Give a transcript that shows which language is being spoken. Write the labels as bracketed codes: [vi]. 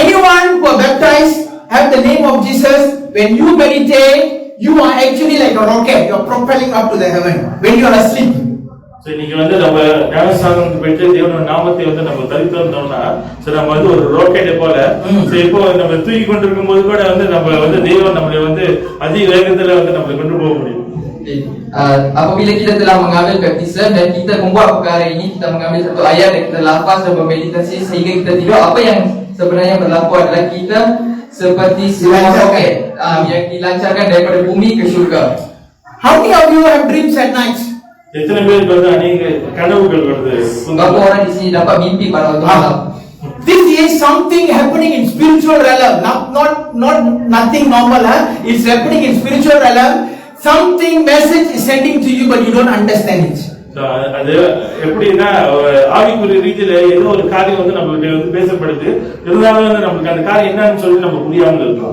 [en] Anyone who are baptized have the name of Jesus. When you meditate, you are actually like a rocket. You are propelling up to the heaven when you are asleep. [ta] So இன்னைக்கு வந்து நம்ம ஞானஸ்நானம் பெற்று தேவனோட நாமத்தை வந்து நம்ம தரித்தோம்னா so நம்ம வந்து ஒரு ராக்கெட் போல சோ இப்போ நம்ம தூக்கி கொண்டிருக்கும் போது கூட வந்து நம்ம வந்து தேவன் நம்மளை வந்து அதிக வேகத்துல வந்து நம்மளை கொண்டு போக முடியும். [ms] Apabila kita telah mengambil baptism dan kita membuat perkara ini, kita mengambil satu ayat dan kita lafaz dan bermeditasi sehingga kita tidur, apa yang sebenarnya berlaku adalah kita seperti sebuah roket yang dilancarkan daripada bumi ke syurga. [en] How many of you have dreams at night? [ta] எத்தனை பேருக்கு வந்து அநேக கனவுகள் வருது? [ms] Berapa orang di sini dapat mimpi pada waktu malam? [en] This is something happening in spiritual realm, not nothing normal. It's happening in spiritual realm. Something message is sending to you, but you don't understand it. [ta] அது எப்படின்னா ஆவிக்குரிய ரீதியில ஏதோ ஒரு காரியம் வந்து நம்மளுக்கு வந்து பேசப்படுது, இருந்தாலும் வந்து நமக்கு அந்த காரியம் என்னன்னு சொல்லி நம்ம புரியாமல் இருக்கோம்.